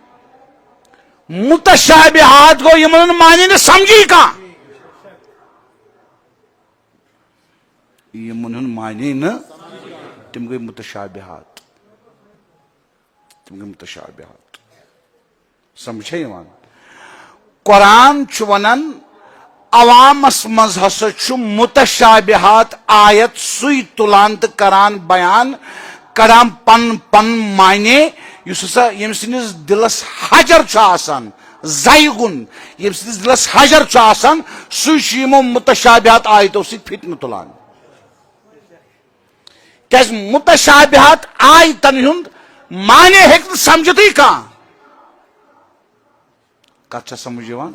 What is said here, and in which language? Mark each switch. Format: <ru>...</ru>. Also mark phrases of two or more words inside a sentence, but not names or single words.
<ks>متشابہات گوٚو یِمن ہُنٛد معنی نہٕ سمجھی کانٛہہ یِمن ہُنٛد معنی نہٕ تِم گٔے متشابہات تِم گٔے متشابہات سمجھے یِوان قرآن چھُ ونان عوامس منٛز ہسا چھُ متشابہات آیت سُے تُلان تہٕ کران بیان کڑان پن پن معنی یُس ہسا ییٚمہِ سٕنٛدِس دِلس حجر چھُ آسان زیغُن ییٚمہِ سٕنٛدِس دِلس حجر چھُ آسان سُے چھُ یِمو متشابہات آیتو سۭتۍ فتنہٕ تُلان کیازِ متشابہات آیتن ہُنٛد معنی ہیٚکہِ نہٕ سمجھتٕے کانٛہہ کتھ چھا سمجھ یِوان</ks>